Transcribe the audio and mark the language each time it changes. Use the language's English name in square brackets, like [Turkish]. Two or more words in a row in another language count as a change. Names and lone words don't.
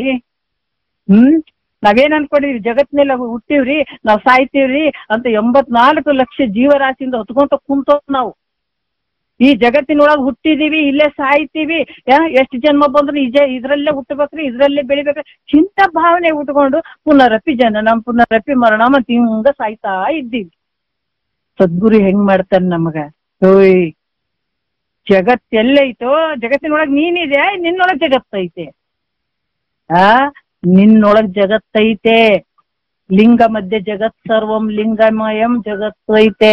[Kannada] ನಾವೇನ್ ಅನ್ಕೊಂಡಿದ್ವಿ, ಜಗತ್ನೆಲ್ಲ ಹುಟ್ಟಿವ್ರಿ, ನಾವ್ ಸಾಯ್ತೀವ್ರಿ ಅಂತ 84 ಲಕ್ಷ ಜೀವರಾಶಿಯಿಂದ ಹೊತ್ಕೊಂತ ಕುಂತ ನಾವು ಈ ಜಗತ್ತಿನೊಳಗೆ ಹುಟ್ಟಿದೀವಿ, ಇಲ್ಲೇ ಸಾಯ್ತೀವಿ, ಎಷ್ಟು ಜನ್ಮ ಬಂದ್ರು ಇದ್ರಲ್ಲೇ ಹುಟ್ಟಬೇಕ್ರಿ, ಇದ್ರಲ್ಲೇ ಬೆಳಿಬೇಕ್ರಿ ಚಿಂತ ಭಾವನೆ ಉಟ್ಕೊಂಡು [Sanskrit] ಪುನರಪಿ ಜನನಂ ಪುನರಪಿ ಮರಣ [Kannada] ಅಂತ ಹಿಂಗ ಸಾಯ್ತಾ ಇದ್ದೀವಿ. ಸದ್ಗುರು ಹೆಂಗ್ ಮಾಡ್ತಾನೆ ನಮಗ, ಓಯ್ ಜಗತ್ತೆಲ್ಲೈತೋ, ಜಗತ್ತಿನೊಳಗೆ ನೀನಿದೆ, ನಿನ್ನೊಳಗ್ ಜಗತ್ತೈತೆ, ನಿನ್ನೊಳಗ್ ಜಗತ್ತೈತೆ. [Sanskrit] ಲಿಂಗ ಮಧ್ಯೆ ಜಗತ್ ಸರ್ವಂ ಲಿಂಗಮಯಂ ಜಗತ್ತೈತೆ.